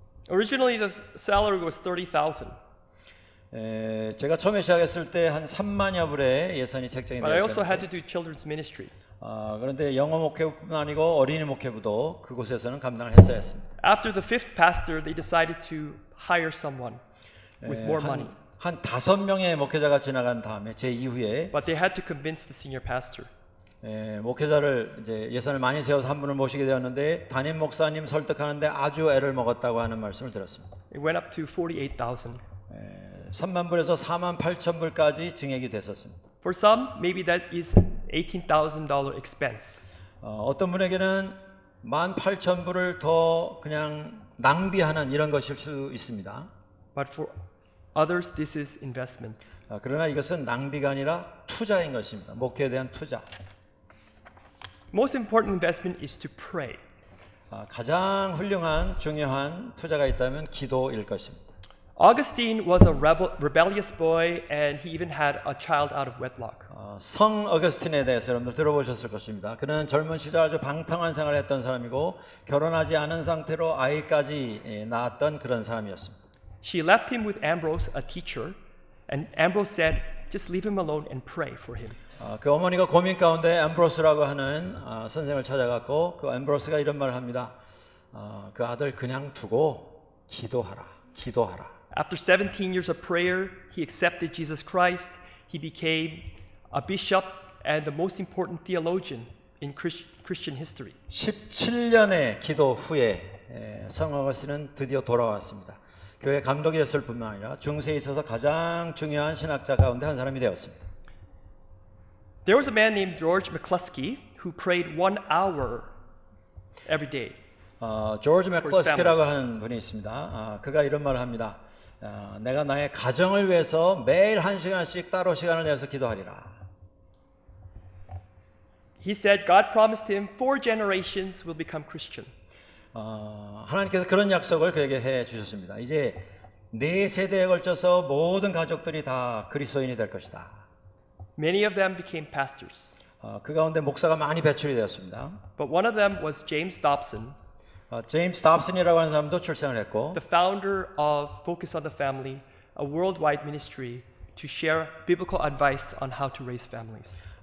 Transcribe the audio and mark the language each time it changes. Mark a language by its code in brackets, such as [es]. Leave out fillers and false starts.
[en] Originally, the salary was 30,000. [ko] 제가 처음에 시작했을 때 한 3만여 불의 예산이 책정이 [en] But I also [ko] 되었어요. [en] had to do children's ministry. [ko] 그런데 영어 목회뿐 아니고 어린이 목회부도 그곳에서는 감당을 했어야 했습니다. [en] After the 5th pastor, they decided to hire someone with more money. [ko] 한 5명의 목회자가 지나간 다음에 제 이후에 [en] But they had to convince the senior pastor. [ko] 목회자를 이제 예산을 많이 세워서 한 분을 모시게 되었는데 담임 목사님 설득하는데 아주 애를 먹었다고 하는 말씀을 들었습니다. [en] It went up to 48,000. [ko] 3만 불에서 4만 8천 불까지 증액이 됐었습니다. [en] For some, maybe that is $18,000 expense. [ko] 어떤 분에게는 18,000불을 더 그냥 낭비하는 이런 것일 수 있습니다. [en] But for others, this is investment. [ko] 그러나 이것은 낭비가 아니라 투자인 것입니다. 목회에 대한 투자. [en] Most important investment is to pray. [ko] 가장 훌륭한 중요한 투자가 있다면 기도일 것입니다. [en] Augustine was a rebellious boy, and he even had a child out of wedlock. [ko] 성 어거스틴에 대해서 여러분들 들어보셨을 것입니다. 그는 젊은 시절 아주 방탕한 생활을 했던 사람이고 결혼하지 않은 상태로 아이까지 낳았던 그런 사람이었습니다. [en] She left him with Ambrose, a teacher, and Ambrose said, "Just leave him alone and pray for him." [ko] 그 어머니가 고민 가운데 앰브로스라고 하는 선생을 찾아갔고 그 앰브로스가 이런 말을 합니다. 그 아들 그냥 두고 기도하라. [en] After 17 years of prayer, he accepted Jesus Christ. He became a bishop and the most important theologian in Christian history. [ko] 17년의 기도 후에 성 어거스틴은 드디어 돌아왔습니다. 교회 감독이 됐을 뿐만 아니라 중세에 있어서 가장 중요한 신학자 가운데 한 사람이 되었습니다. [en] There was a man named George McCluskey who prayed 1 hour every day. [ko] 조지 맥클러스키라고 하는 분이 있습니다. 그가 이런 말을 합니다. 내가 나의 가정을 위해서 매일 1시간씩 따로 시간을 내서 기도하리라. [en] He said God promised him 4 generations will become Christian. [ko] 하나님께서 그런 약속을 그에게 해 주셨습니다. 이제 4세대에 걸쳐서 모든 가족들이 다 그리스도인이 될 것이다. [en] Many of them became pastors. [ko] 그 가운데 목사가 많이 배출이 되었습니다. [en] But one of them was James Dobson, [ko] 제임스 dobson이라고 하는 사람도 출생을 했고 [en] the founder of Focus on the Family, a worldwide ministry to share biblical advice on how to raise families.